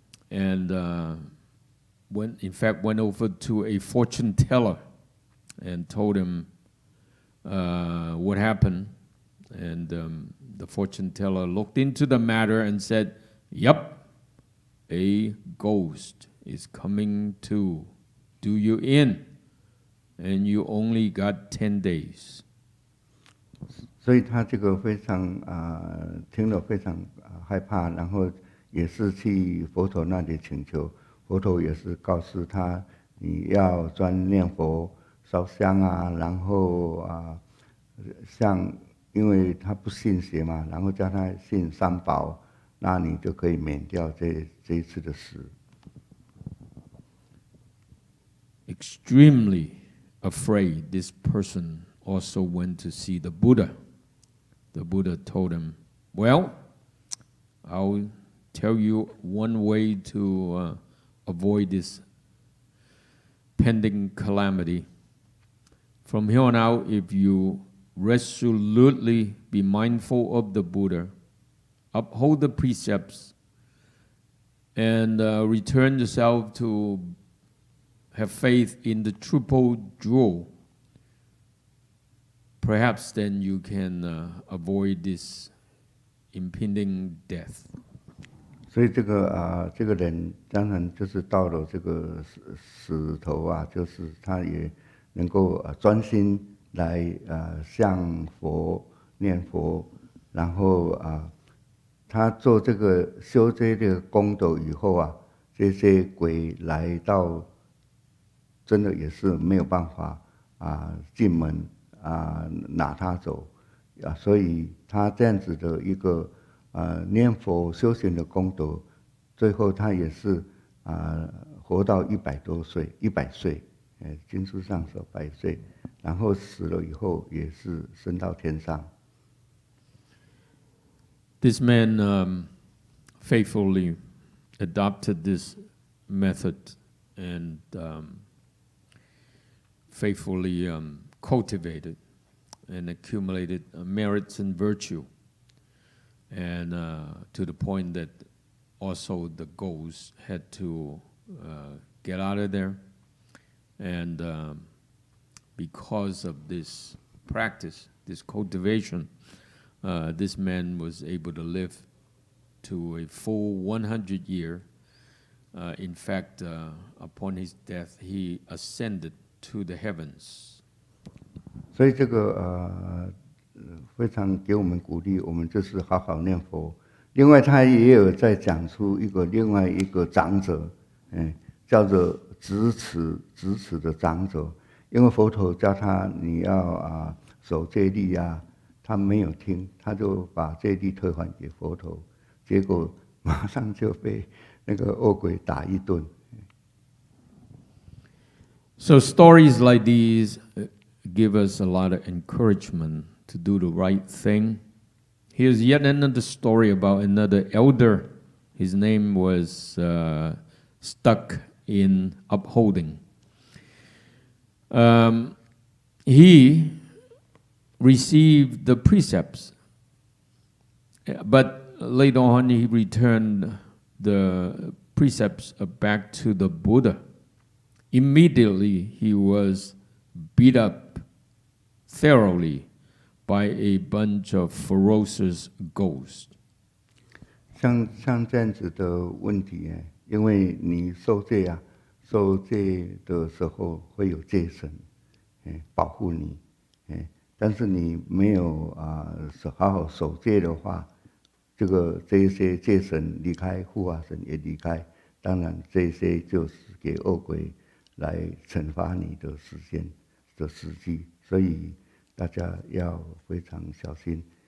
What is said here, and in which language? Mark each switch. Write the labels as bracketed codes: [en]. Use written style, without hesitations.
[en] And went over to a fortune teller and told him what happened. And the fortune teller looked into the matter and said, "Yep, a ghost is coming to do you in, and you only got 10 days." [zh] 所以他这个非常听了非常害怕，然后也是去佛陀那里请求，佛陀也是告诉他，你要专念佛、烧香啊，然后像因为他不信邪嘛，然后叫他信三宝，那你就可以免掉这一次的死。 [en] Extremely afraid, this person also went to see the Buddha. The Buddha told him, "Well, I'll tell you one way to avoid this pending calamity. From here on out, if you resolutely be mindful of the Buddha, uphold the precepts, and return yourself to have faith in the triple jewel, perhaps then you can avoid this impending death." [zh] 所以这个人当然就是到了这个死头啊，就是他也能够专心来向佛念佛，然后他做这个修这个功德以后啊，这些鬼来到，真的也是没有办法进门拿他走所以他这样子的一个念佛修行的功德，最后他也是活到100多岁，100岁，经书上说100岁，然后死了以后也是升到天上。 [en] This man faithfully adopted this method and faithfully cultivated and accumulated merits and virtue, and to the point that also the ghosts had to get out of there. And because of this practice, this cultivation, this man was able to live to a full 100 years. In fact, upon his death, he ascended to the heavens. [zh] 所以这个非常给我们鼓励，我们就是好好念佛。另外，他也有在讲出另外一个长者，叫做直持的长者。因为佛陀叫他你要守戒律啊，他没有听，他就把戒律退还给佛陀，结果马上就被那个恶鬼打一顿。 [en] So stories like these give us a lot of encouragement to do the right thing. Here's yet another story about another elder. His name was stuck in upholding. He received the precepts, but later on he returned the precepts back to the Buddha. Immediately he was beat up thoroughly by a bunch of ferocious ghosts. [zh] 像这样子的问题，因为你受戒啊，受戒的时候会有戒神，保护你，但是你没有好好守戒的话，这一些戒神离开，护法神也离开，当然这些就是给恶鬼来惩罚你的时机，所以大家要非常小心。